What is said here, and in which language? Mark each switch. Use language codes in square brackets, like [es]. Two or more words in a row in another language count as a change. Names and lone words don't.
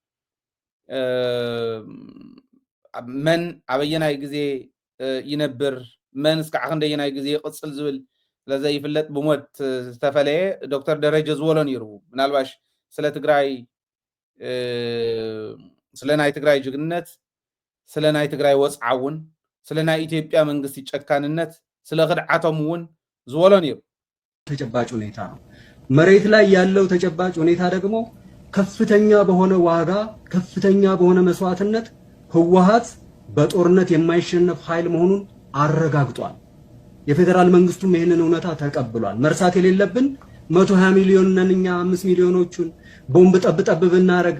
[ti] መን ኣበየናይ ግዜ ይነብር መን እስካዕ ክንደየናይ ግዜ ይቅፅል ዝብል ስለዘይፍለጥ ብሞት ዝተፈለየ ዶክተር ደረጀ ዝበሎ ነይሩ ምናልባሽ ስለ ትግራይ ስለ ናይ ትግራይ ጅግንነት ስለ ናይ ትግራይ ወፅዓውን ስለ ናይ ኢትዮጵያ መንግስቲ ጨካንነት ስለ ክድዓቶም እውን ዝበሎ ነይሩ [am] ተጨባጭ ሁኔታ ነው መሬት ላይ ያለው ተጨባጭ ሁኔታ ደግሞ ከፍተኛ በሆነ ዋጋ ከፍተኛ በሆነ መስዋዕትነት ህወሓት በጦርነት የማይሸነፍ ኃይል መሆኑን አረጋግጧል የፌደራል መንግስቱም ይሄንን እውነታ ተቀብሏል መርሳት የሌለብን 120 ሚሊዮን ነንኛ 5 ሚሊዮኖቹን ቦምብ ጠብጠብ ብናረግ